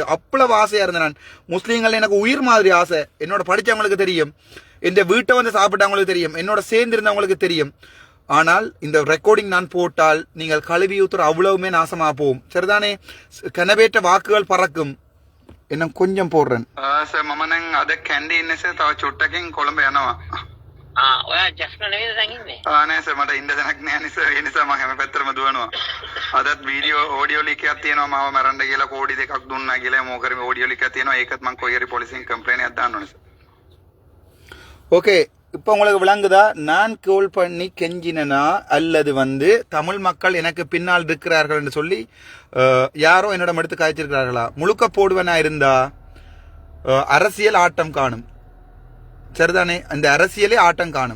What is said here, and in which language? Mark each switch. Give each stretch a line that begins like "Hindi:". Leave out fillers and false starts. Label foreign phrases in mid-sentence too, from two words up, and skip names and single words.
Tamil: அவ்வளவு ஆசையா இருந்தேன் நான். முஸ்லீம்கள் எனக்கு உயிர் மாதிரி ஆசை. என்னோட படிச்சவங்களுக்கு தெரியும், இந்த வீட்டை வந்து சாப்பிட்டவங்களுக்கு தெரியும், என்னோட சேர்ந்திருந்தவங்களுக்கு தெரியும். ஆனால் இந்த ரெக்கார்டிங் நான் போட்டால் நீங்கள் கழுவி ஊத்துற அவ்வளவுமே நாசமா போகும். சரிதானே? கனவேற்ற வாக்குகள் பறக்கும். இன்னும் கொஞ்சம் போடுறேன்.
Sinhala: சார் මම නම් අද කැන්ඩි ඉන්නේ සර්, තව චුට්ටකින් කොළඹ යනවා. ඔයා ජස්න නෙවෙයිද දැන් ඉන්නේ? නෑ සර්, මට ඉන්න තැනක් නෑ නේ සර්. ඒ නිසා මම හැම පැත්තටම දුවනවා. අදත්
English: video audio leak
Sinhala: එකක් තියෙනවා, මාව මරන්න කියලා කෝඩි 2ක් දුන්නා කියලා මොකරි
English: audio leak
Sinhala: එකක් තියෙනවා. ඒකත් මම කොයි හරි පොලිසියෙන් කම්ප්ලේන්ට් එකක් දාන්න ඕනේ සර්.
Tamil: ஓகே, இப்போ உங்களுக்கு விளங்குதா? நான் கோல் பண்ணி கெஞ்சினா அல்லது வந்து தமிழ் மக்கள் எனக்கு பின்னால் இருக்கிறார்கள் என்று சொல்லி யாரோ என்னிடம் எடுத்து காய்ச்சிருக்கிறார்களா? முழுக்க போடுவனா இருந்தா அரசியல் ஆட்டம் காணும். சரிதானே? அந்த அரசியலே ஆட்டம் காணும்.